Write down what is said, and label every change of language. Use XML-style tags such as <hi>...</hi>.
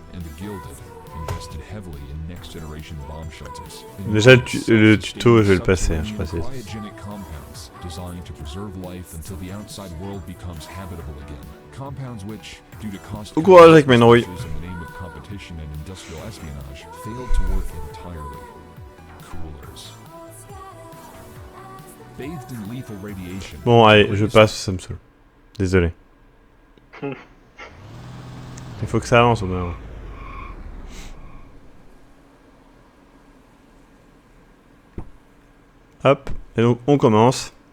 <en>and the Gilded invested heavily in next-generation bomb shelters.</en> <fr>Déjà, le tuto, je vais le passer, hein, je précise.</fr> <en>Cryogenic compounds designed to preserve life until the outside world becomes habitable again. Compounds which, due to cost</en> <fr>Bon courage avec Menroy.</fr> <en>in the name of competition and industrial espionage, failed to work entirely. Coolers. Bathed in lethal radiation.</en> <fr>Bon, allez, je passe, ça me saoule. Désolé. Il faut que ça avance au bout d'un moment. Hop, et donc on commence.</fr>